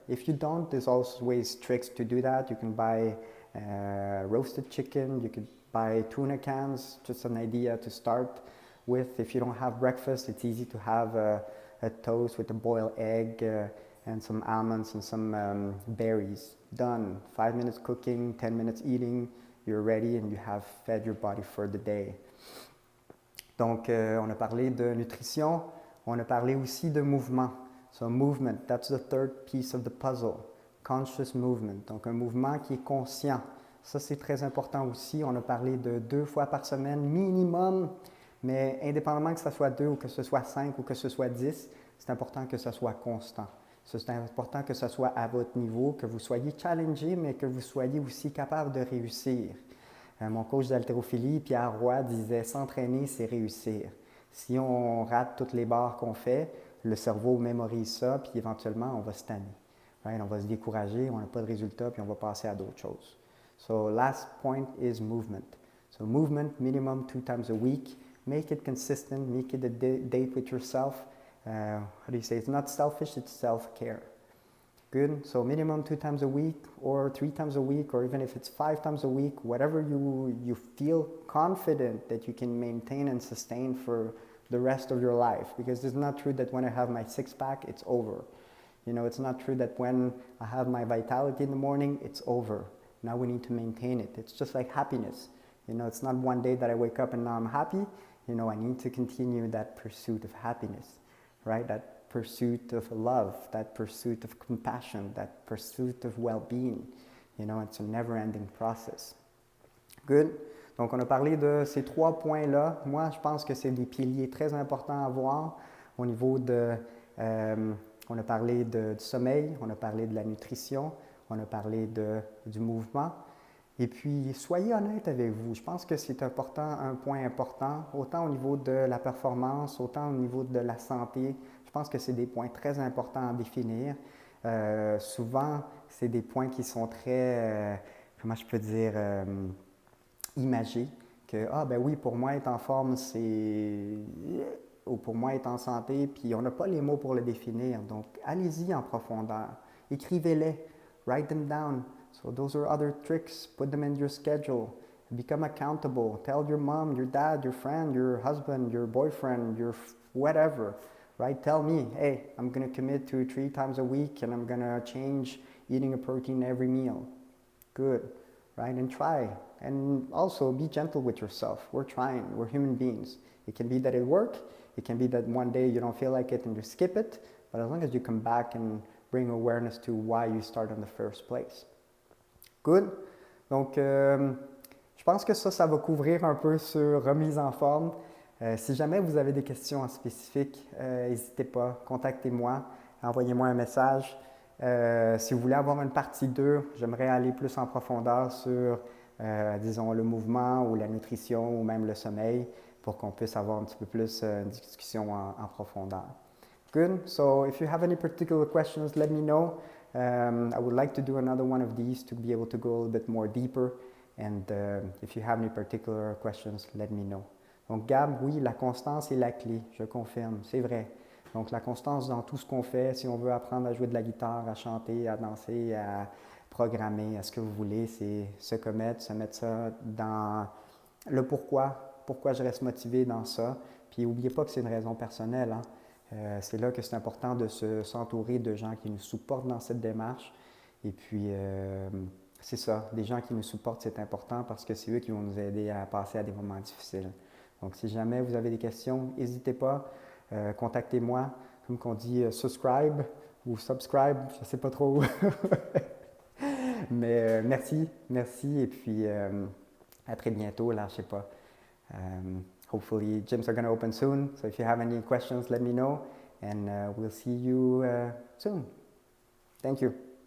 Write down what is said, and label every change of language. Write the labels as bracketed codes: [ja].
[en] If you don't, there's always tricks to do that. You can buy roasted chicken, you could buy tuna cans, just an idea to start with. If you don't have breakfast, it's easy to have a toast with a boiled egg and some almonds and some berries. Done. 5 minutes cooking, 10 minutes eating, you're ready and you have fed your body for the day. [fr] Donc, on a parlé de nutrition, on a parlé aussi de mouvement. [en] So, movement, that's the third piece of the puzzle. Conscious movement, [fr] donc un mouvement qui est conscient. Ça, c'est très important aussi. On a parlé de 2 fois par semaine minimum, mais indépendamment que ce soit 2 ou que ce soit 5 ou que ce soit 10, c'est important que ce soit constant. C'est important que ce soit à votre niveau, que vous soyez challengé, mais que vous soyez aussi capable de réussir. Mon coach d'haltérophilie, Pierre Roy, disait « S'entraîner, c'est réussir ». Si on rate toutes les barres qu'on fait, le cerveau mémorise ça, puis éventuellement, on va se tanner. Right? On va se décourager, on n'a pas de résultat, puis on va passer à d'autres choses. [en] So, last point is movement. So, movement, minimum 2 times a week. Make it consistent, make it a date with yourself. How do you say? It's not selfish, it's self-care. Good. So minimum 2 times a week or 3 times a week, or even if it's 5 times a week, whatever you feel confident that you can maintain and sustain for the rest of your life. Because it's not true that when I have my 6-pack, it's over. You know, it's not true that when I have my vitality in the morning, it's over. Now we need to maintain it. It's just like happiness. You know, it's not one day that I wake up and now I'm happy. You know, I need to continue that pursuit of happiness, right? That pursuit of love, that pursuit of compassion, that pursuit of well-being. You know, it's a never-ending process. Good. [fr] Donc, on a parlé de ces 3 points-là. Moi, je pense que c'est des piliers très importants à voir au niveau de... on a parlé du sommeil, on a parlé de la nutrition, on a parlé du mouvement. Et puis, soyez honnête avec vous. Je pense que c'est important, un point important, autant au niveau de la performance, autant au niveau de la santé. Je pense que c'est des points très importants à définir. Souvent, c'est des points qui sont très, comment je peux dire, imagés. Que, ah ben oui, pour moi, être en forme, c'est... ou pour moi, être en santé, puis on n'a pas les mots pour le définir. Donc, allez-y en profondeur. Écrivez-les. [en] Write them down. So those are other tricks. Put them in your schedule. Become accountable. Tell your mom, your dad, your friend, your husband, your boyfriend, your whatever. Right? Tell me, hey, I'm going to commit to 3 times a week and I'm going to change eating a protein every meal. Good. Right? And try. And also be gentle with yourself. We're trying. We're human beings. It can be that it works. It can be that one day you don't feel like it and you skip it. But as long as you come back and bring awareness to why you start in the first place. Good. [fr] Donc, je pense que ça va couvrir un peu sur remise en forme. Si jamais vous avez des questions en spécifique, n'hésitez pas, contactez-moi, envoyez-moi un message. Si vous voulez avoir une partie 2, j'aimerais aller plus en profondeur sur, disons, le mouvement ou la nutrition ou même le sommeil pour qu'on puisse avoir un petit peu plus une discussion en profondeur. [en] Good. So, if you have any particular questions, let me know. I would like to do another one of these to be able to go a little bit more deeper. And if you have any particular questions, let me know. [fr] Donc, Gab, oui, la constance est la clé, je confirme, c'est vrai. Donc, la constance dans tout ce qu'on fait, si on veut apprendre à jouer de la guitare, à chanter, à danser, à programmer, à ce que vous voulez, c'est se commettre, se mettre ça dans le pourquoi je reste motivé dans ça. Puis, n'oubliez pas que c'est une raison personnelle. Hein. C'est là que c'est important de s'entourer de gens qui nous supportent dans cette démarche. Et puis, c'est ça, des gens qui nous supportent, c'est important parce que c'est eux qui vont nous aider à passer à des moments difficiles. Donc, si jamais vous avez des questions, n'hésitez pas, contactez-moi, comme on dit subscribe ou subscribe, je ne sais pas trop. Mais merci, et puis à très bientôt, là, je sais pas. [en] Hopefully, gyms are going to open soon, so if you have any questions, let me know, and we'll see you soon. Thank you.